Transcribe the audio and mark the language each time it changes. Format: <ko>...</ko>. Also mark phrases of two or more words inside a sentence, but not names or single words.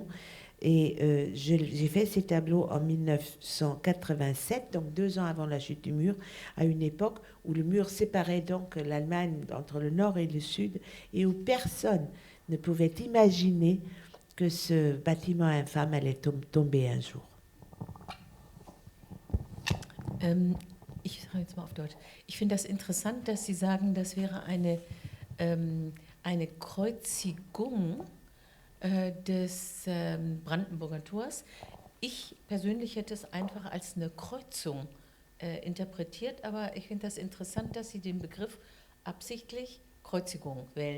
<fr>Et j'ai fait ces tableaux en 1987, donc 2 ans avant la chute du mur, à une époque où le mur séparait donc l'Allemagne entre le nord et le sud, et où personne ne pouvait imaginer que ce bâtiment infâme allait tomber un jour.</fr> <de>Ich sage jetzt mal auf Deutsch. Ich finde das interessant, dass Sie sagen, das wäre eine Kreuzigung des Brandenburger Tors. Ich persönlich hätte es einfach als eine Kreuzung interpretiert, aber ich finde das interessant, dass Sie den Begriff absichtlich Kreuzigung wählen.</de>